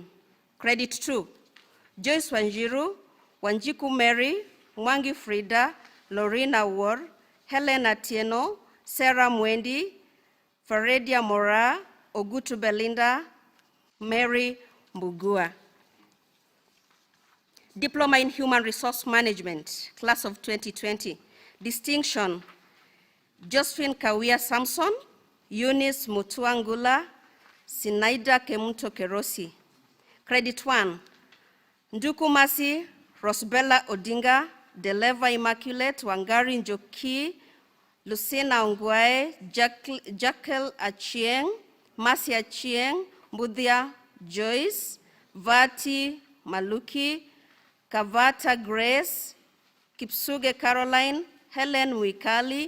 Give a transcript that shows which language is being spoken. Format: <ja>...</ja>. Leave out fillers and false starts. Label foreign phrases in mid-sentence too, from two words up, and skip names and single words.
<en>Credit 2, Joyce Wanjiru, Wanjiku Mary, Mwangi Frida, Lorena War, Helen Atieno, Sarah Mwendi, Faredia Mora, Ogutu Belinda, Mary Mbugua. Diploma in Human Resource Management, Class of 2020. Distinction, Josephine Kawia Samson, Eunice Mutuangula, Sinaida Kemuto Kerosi. Credit 1, Ndukumasi Rosbella Odinga, Deleva Immaculate, Wangari Njoki, Lucina Ongwae, Jackal Achieng, Mercy Achieng, Mbudia Joyce, Vati Maluki, Kavata Grace, Kipsuge Caroline, Helen Wikali,</en>